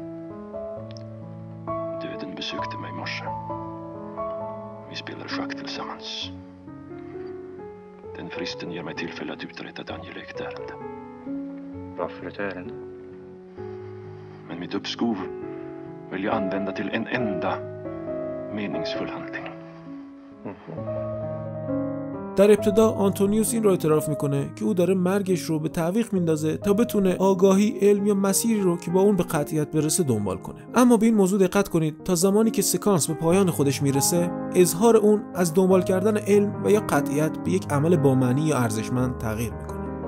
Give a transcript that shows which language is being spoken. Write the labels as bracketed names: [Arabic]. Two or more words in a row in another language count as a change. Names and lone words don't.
[Swedish] Döden besökte mig i morse. Vi spelade schack tillsammans. Den fristen ger mig tillfälle att uträtta ett angeläget ärende. Varför ett ärende? Men mitt uppskov vill jag använda till en enda meningsfull handling. [Persian] در ابتدا آنتونیوس این رو اعتراف میکنه که او داره مرگش رو به تعویق میندازه تا بتونه آگاهی، علم یا مسیری رو که با اون به قطعیت برسه دنبال کنه. اما به این موضوع دقت کنید، تا زمانی که سکانس به پایان خودش میرسه، اظهار اون از دنبال کردن علم و یا قطعیت به یک عمل با معنی یا ارزشمند تغییر میکنه.